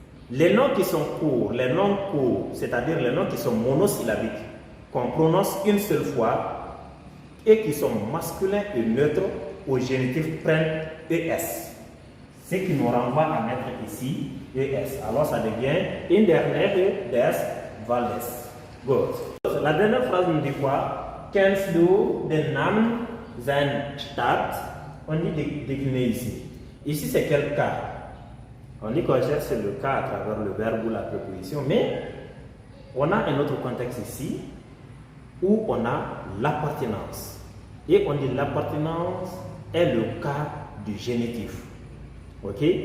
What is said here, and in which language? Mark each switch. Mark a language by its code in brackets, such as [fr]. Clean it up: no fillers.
[fr] Les noms qui sont courts, les noms courts, c'est-à-dire les noms qui sont monosyllabiques, qu'on prononce une seule fois et qui sont masculins et neutres, au génitif prennent ES. Ce qui nous renvoie à mettre ici ES. Alors ça devient [de] in der Nähe des Waldes. [fr] Good. La dernière phrase nous dit quoi? [de] Kennst du den Namen seiner Stadt? [fr] On dit décliner ici. Ici c'est quel cas? On dit qu'on cherche le cas à travers le verbe ou la préposition, mais on a un autre contexte ici où on a l'appartenance. Et on dit l'appartenance est le cas du génitif. Ok?